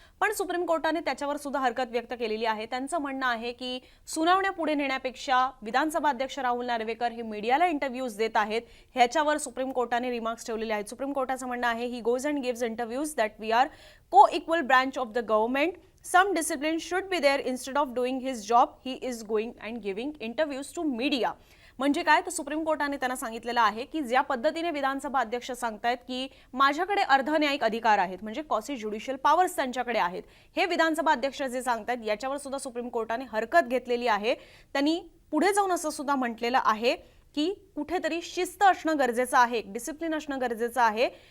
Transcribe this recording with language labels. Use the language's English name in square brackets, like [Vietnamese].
[Marathi] पण सुप्रीम कोर्टाने त्याच्यावर सुद्धा हरकत व्यक्त केलेली आहे. त्यांचं म्हणणं आहे की सुनावण्या पुढे नेण्यापेक्षा विधानसभा अध्यक्ष राहुल नार्वेकर हे मीडियाला इंटरव्ह्यूज देत आहेत, ह्याच्यावर सुप्रीम कोर्टाने रिमार्क्स ठेवलेले आहेत. सुप्रीम कोर्टाचं म्हणणं आहे [English] He goes and gives interviews that we are co-equal branch of the government. Some discipline should be there. Instead of doing his job, he is going and giving interviews to media. [Marathi] म्हणजे काय, तर supreme कोर्टाने त्यांना सांगितलेलं आहे की ज्या पद्धतीने विधानसभा अध्यक्ष सांगतायत की माझ्याकडे अर्धन्यायिक अधिकार आहेत, म्हणजे क्वासी ज्युडिशियल पॉवर्स त्यांच्याकडे आहेत, हे विधानसभा अध्यक्ष जे सांगतायत याच्यावर सुद्धा सुप्रीम कोर्टाने हरकत घेतलेली आहे. त्यांनी पुढे जाऊन असं सुद्धा म्हटलेलं आहे की कुठेतरी शिस्त असणं गरजेचं आहे, डिसिप्लिन असणं गरजेचं आहे.